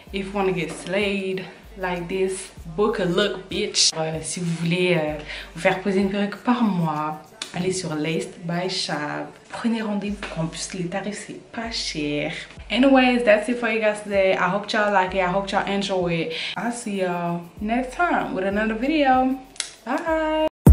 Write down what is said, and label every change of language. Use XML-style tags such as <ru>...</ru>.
<en>If you want to get slayed like this, book a look, bitch.</en> <fr>Si vous voulez vous faire poser une perruque par moi, allez sur Laced by Shab. Prenez rendez-vous en plus, les tarifs c'est pas cher.</fr> <en>Anyways, that's it for you guys today. I hope y'all like it. I hope y'all enjoy it. I'll see y'all next time with another video. Bye.</en>